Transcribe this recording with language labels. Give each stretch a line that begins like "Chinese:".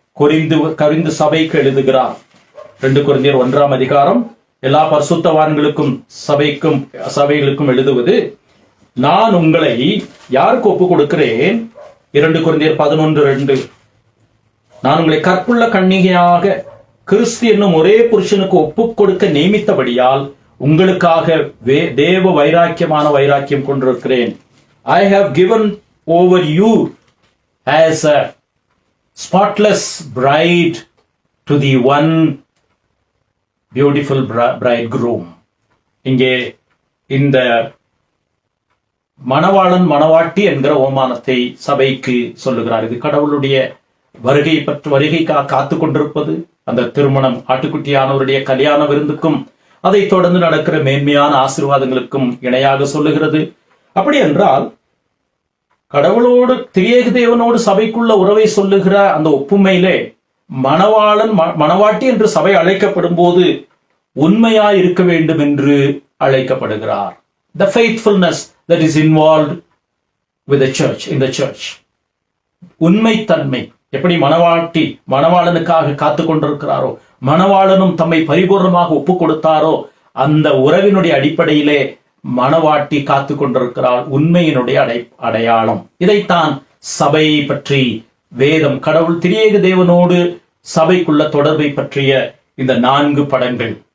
Tamil: Corinth சபைக்கு எழுதுகிறார். 2 கொரிந்தியர் 1ஆம் அதிகாரம் எல்லா பரிசுத்தவான்களுக்கும் சபைகளுக்கும் எழுதுவது, நான் உங்களை யாருக்கு ஒப்பு கொடுக்கிறேன்? 2 கொரிந்தியர் 11:2, நான் உங்களை கற்புள்ள கன்னிகையாக கிறிஸ்து என்னும் ஒரே புருஷனுக்கு ஒப்புக் கொடுக்க நியமித்தபடியால் உங்களுக்காக தேவ வைராக்கியம் கொண்டிருக்கிறேன்.
English: I have given over you as a spotless bride to the one beautiful bridegroom.
Tamil: இங்கே இந்த மணவாளன் மணவாட்டி என்கிற ஓமானத்தை சபைக்கு சொல்லுகிறார். இது கடவுளுடைய வருகைக்காக காத்து கொண்டிருப்பது, அந்த திருமணம், ஆட்டுக்குட்டியானவருடைய கல்யாண விருந்துக்கும் அதை தொடர்ந்து நடக்கிற மேன்மையான ஆசீர்வாதங்களுக்கும் இணையாக சொல்லுகிறது. அப்படி என்றால் கடவுளோடு திரியேக தேவனோடு சபைக்குள்ள உறவை சொல்லுகிற அந்த ஒப்புமையிலே மணவாளன் மணவாட்டி என்று சபை அழைக்கப்படும் போது உண்மையாய் இருக்க வேண்டும் என்று அழைக்கப்படுகிறார்.
English: The faithfulness that is involved with the church, in the church.
Tamil: உண்மைத்தன்மை. எப்படி மணவாட்டி மணவாளனுக்காக காத்து கொண்டிருக்கிறாரோ, மணவாளனும் தம்மை பரிபூர்ணமாக ஒப்பு கொடுத்தாரோ, அந்த உறவினுடைய அடிப்படையிலே மணவாட்டி காத்து கொண்டிருக்கிறாள். உண்மையினுடைய அடையாளம். இதைத்தான் சபையை பற்றி வேதம், கடவுள் திரியேக தேவனோடு சபைக்குள்ள தொடர்பை பற்றிய இந்த 4 படங்கள்.